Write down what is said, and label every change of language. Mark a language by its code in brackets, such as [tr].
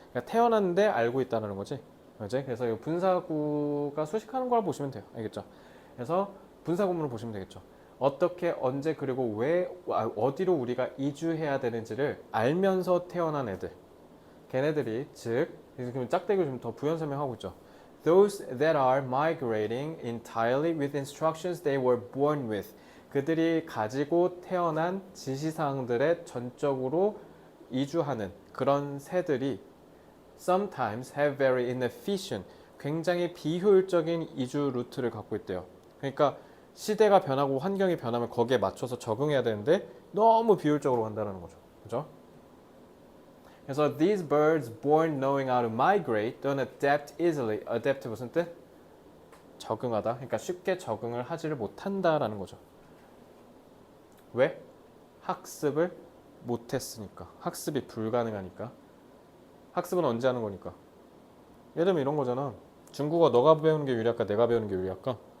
[ko] 그러니까 태어났는데 알고 있다는 거지. 그렇지? 그래서 이 분사구가 수식하는 걸 보시면 돼요. 알겠죠? 그래서 분사구문을 보시면 되겠죠. 어떻게 언제 그리고 왜 어디로 우리가 이주해야 되는지를 알면서 태어난 애들. 걔네들이 즉 지금 짝대기를 좀 더 부연 설명하고 있죠. [en] Those that are migrating entirely with instructions they were born with. [ko] 그들이 가지고 태어난 지시사항들에 전적으로 이주하는 그런 새들이 [en] sometimes have very inefficient, [ko] 굉장히 비효율적인 이주 루트를 갖고 있대요. 그러니까 시대가 변하고 환경이 변하면 거기에 맞춰서 적응해야 되는데 너무 비효율적으로 간다는 거죠. 그죠? [en] 그래서 these birds born knowing how to migrate don't adapt easily. [ko] adapt 무슨 뜻? 적응하다. 그러니까 쉽게 적응을 하지를 못한다라는 거죠. 왜? 학습을 못했으니까. 학습이 불가능하니까. 학습은 언제 하는 거니까. 예를 들면 이런 거잖아. 중국어 너가 배우는 게 유리할까? 내가 배우는 게 유리할까?